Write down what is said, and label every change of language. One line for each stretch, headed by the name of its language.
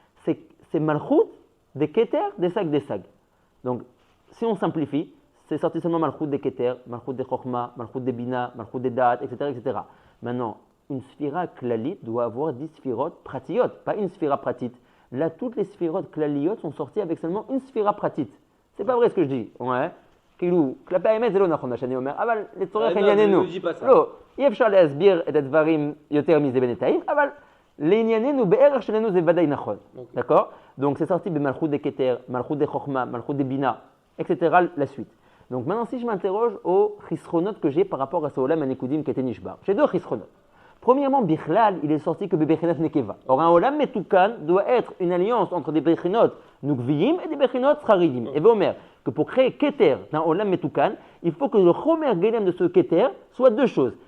French: C'est Malchut des Keter des Sag des Sag. Donc, si on simplifie, c'est sorti seulement Malchut des Keter, Malchut des Chochma, Malchut des Bina, Malchut des Da'at, etc., etc. Maintenant, une sphira klalit doit avoir 10 sphirotes pratiyot, pas une sphira pratit. Là, toutes les sphirotes klaliot sont sorties avec seulement une sphira pratit. C'est pas vrai ce que je dis. Ouais.
Hebrew: כאילו, כלפי האמת זה לא נכון מה שאני אומר, אבל לצורך ענייננו, לא, אי אפשר להסביר את הדברים יותר מזה בינתיים, אבל לענייננו, בערך שלנו זה ודאי נכון, d'accord?
French: Donc c'est sorti במלכות דקטר, מלכות דחוכמה, מלכות דבינה, etc. la suite. Donc maintenant si je m'interroge aux chisronotes que j'ai par rapport à ce olam anekudim qui était nishbar, j'ai deux chisronotes. Premièrement, Bichlal, il est sorti que Bebechinot Nekeva. Or, un Olam Metukan doit être une alliance entre des Bechinot Nukviyim et des Bechinot Scharidim. Et Vomer, que pour créer Keter d'un Olam Metukan, il faut que le Chomer Gelem de ce Keter soit deux choses.